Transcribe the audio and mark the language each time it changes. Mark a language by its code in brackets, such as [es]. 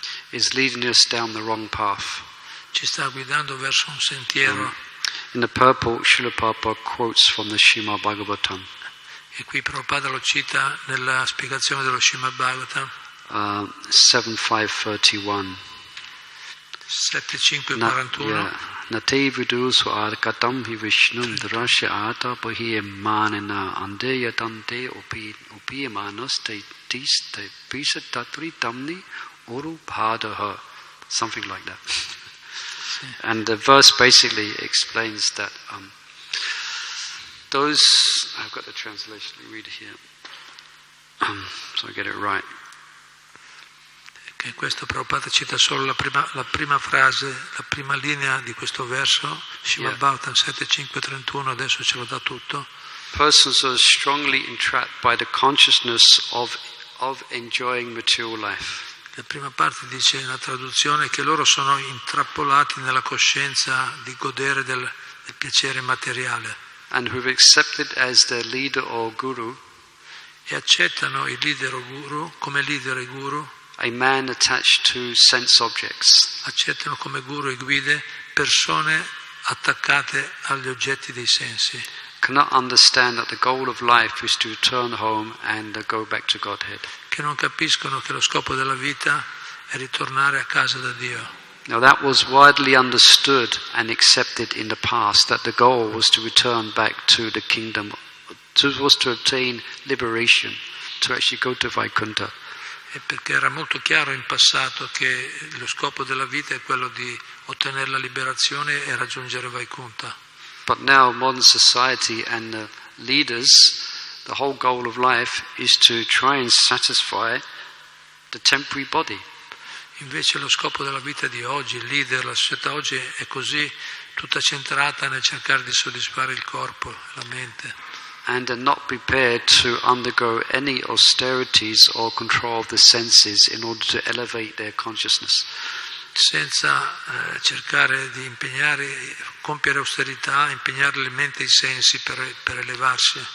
[en] is leading us down the wrong path. [it] ci sta guidando verso un sentiero. [en] In the purple, Srila Prabhupada quotes from the Srimad-Bhagavatam. [it] E qui Prabhupada lo cita nella spiegazione dello Srimad-Bhagavatam 7.5.31. 7.5.41. [sa] Nate vidu suarkatam hi vishnum drasya ata pahi manena andeya tante upi manas te tis te pisa tatri tamni uru bhadaha. [en] Something like that. And the verse basically explains that those, I've got the translation, let me read it here, so I get it right. [it] Che questo Prabhupada cita solo la prima frase, la prima linea di questo verso, Srimad-Bhagavatam 7.5.31, adesso ce lo dà tutto. [en] Persons are strongly entrapped by the consciousness of enjoying material life. [it] La prima parte dice nella traduzione che loro sono intrappolati nella coscienza di godere del piacere materiale. [en] And who've accepted as their leader or guru, [it] e accettano il leader o guru come leader e guru, [en] a man attached to sense objects. [it] Accettano come guru e guide persone attaccate agli oggetti dei sensi. [en] Cannot understand that the goal of life is to return home and go back to Godhead. [it] Che non capiscono che lo scopo della vita è ritornare a casa da Dio. [en] Now that was widely understood and accepted in the past, that the goal was to return back to the kingdom, was to obtain liberation, to actually go to Vaikuntha. [it] E perché era molto chiaro in passato che lo scopo della vita è quello di ottenere la liberazione e raggiungere Vaikuntha. [en] But now modern society and the leaders, the whole goal of life is to try and satisfy the temporary body. [it] Invece lo scopo della vita di oggi, il leader, la società oggi è così tutta centrata nel cercare di soddisfare il corpo, la mente. [en] And are not prepared to undergo any austerities or control of the senses in order to elevate their consciousness. [it] Senza cercare di compiere austerità, impegnare le mente e i sensi per elevarsi.